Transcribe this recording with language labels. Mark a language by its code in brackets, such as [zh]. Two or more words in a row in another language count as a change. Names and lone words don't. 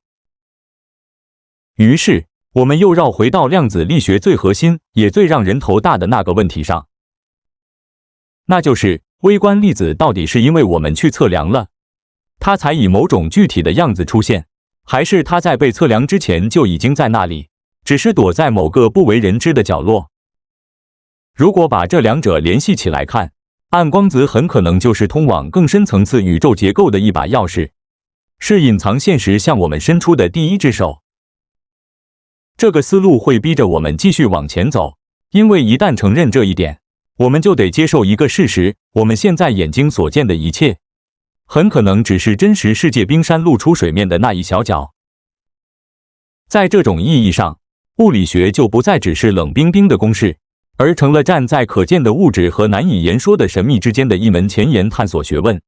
[zh] 於是，我們又繞回到量子力學最核心也最讓人頭大的那個問題上，那就是微觀粒子到底是因為我們去測量了，它才以某種具體的樣子出現，還是它在被測量之前就已經在那裡，只是躲在某個不為人知的角落？如果把這兩者聯繫起來看，暗光子很可能就是通往更深層次宇宙結構的一把鑰匙，是隱藏現實向我們伸出的第一只手。這個思路會逼着我們繼續往前走，因為一旦承認這一點，我們就得接受一個事實：我們現在眼睛所見的一切，很可能只是真實世界冰山露出水面的那一小角。在這種意義上，物理學就不再只是冷冰冰的公式，而成了站在可見的物質和难以言說的神秘之間的一門前沿探索學問。